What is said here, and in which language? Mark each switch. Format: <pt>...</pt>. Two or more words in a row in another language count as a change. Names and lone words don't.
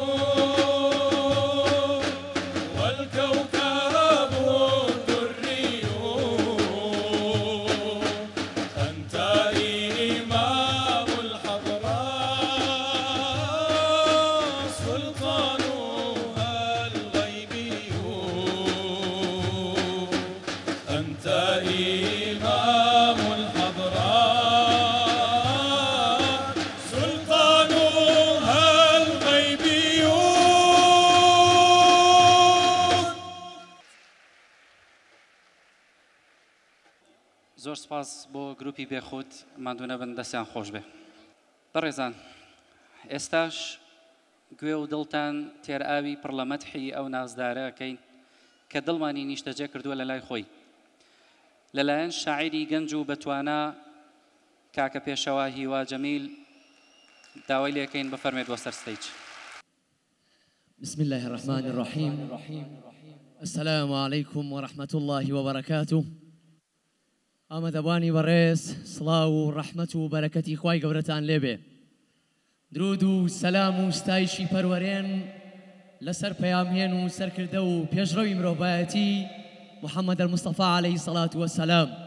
<ar>والكوكب الدري أنت إمام الحضراء سلطانها الغيبي أنت إمام الحضراء سلطانها الغيبي</ar> <ckb>زۆر سپاس بۆ گروپی بێخود مادوونە بن دەستیان خۆش بێ بەڕێزان ئێستاش گوێ و دڵتان تێرئاوی پڕ لە مەدحی ئەو نازدارەکەین کە دڵمانی نیشتەجێ کردووە لە لای خۆی لەلایەن شاعیری گەنج و بەتوانە کاکە پێشەوە هیوا جەمیل داوای لێکەین بفەرمێت بۆ سەر ستەیج.</ckb> <ar>بسم الله الرحمن الرحيم السلام عليكم ورحمة الله وبركاته</ar> <ckb>ئامادەبوانی بەڕێز سڵاو و ڕەحمەت و بەرەکەتی خوای گەورەتان لێبێ درود و سەلام و ستایشی پەروەرێن لەسەر پەیامهێن و سەرکردە و پێشڕەوی مرۆڤایەتی محەممەد المستەفا</ckb> <ar>عەلەیهی سەڵات وەسەلام</ar>